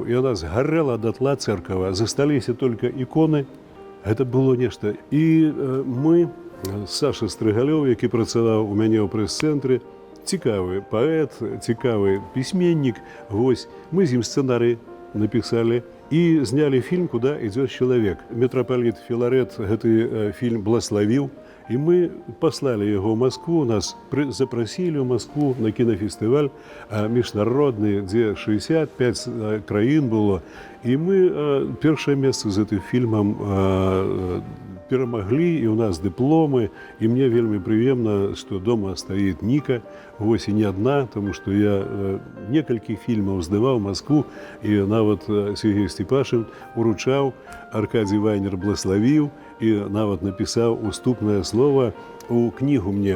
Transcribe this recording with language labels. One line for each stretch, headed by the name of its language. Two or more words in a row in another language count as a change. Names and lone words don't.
Belarusian: І яна згарэла датла цэрква, засталіся толькі іконы. Гэта было нешта. І мы, Саша Стрыгалёў, які працаваў у мяне ў прэс-цэнтры, цікавы паэт, цікавы пісьменнік, вось, мы з ім сцэнарый напісалі і знялі фільм «Куда идет человек». Мітрапаліт Філарэт гэты фільм блаславіў, і мы паслалі яго ў Маскву, нас запрасілі ў Маскву на кінафестываль міжнародны, дзе 65 краін было. І мы першае месца з гэтым фільмам перамаглі, і ў нас дыпломы, і мне вельмі прыемна, што дома стаіць Ніка, вось і не адна, таму што я некалькі фільмаў здаваў Маскву, і нават Сергей Степашин уручаў, Аркадий Вайнер блаславіў, і нават напісаў уступнае слова ў кнігу мне.